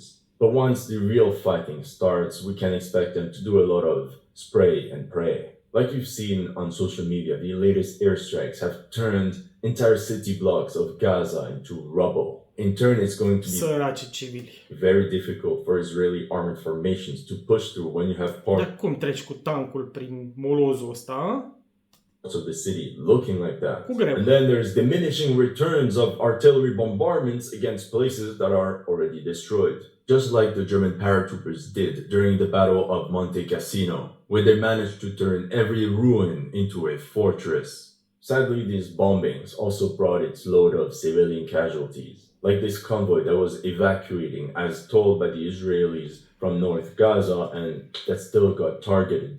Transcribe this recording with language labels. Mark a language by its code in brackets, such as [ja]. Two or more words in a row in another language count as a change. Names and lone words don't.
[en] But once the real fighting starts, we can expect them to do a lot of spray and pray. Like you've seen on social media, the latest airstrikes have turned entire city blocks of Gaza into rubble. In turn, it's going to be [ro] Săraci civili. [en] very difficult for Israeli armored formations to push through when you have [ro] Dar cum treci cu tancul prin molozul ăsta, a? [en] parts of the city looking like that. [ro] Cu greu. [en] And then there's diminishing returns of artillery bombardments against places that are already destroyed. Just like the German paratroopers did during the Battle of Monte Cassino, where they managed to turn every ruin into a fortress. Sadly, these bombings also brought its load of civilian casualties, like this convoy that was evacuating as told by the Israelis from North Gaza and that still got targeted.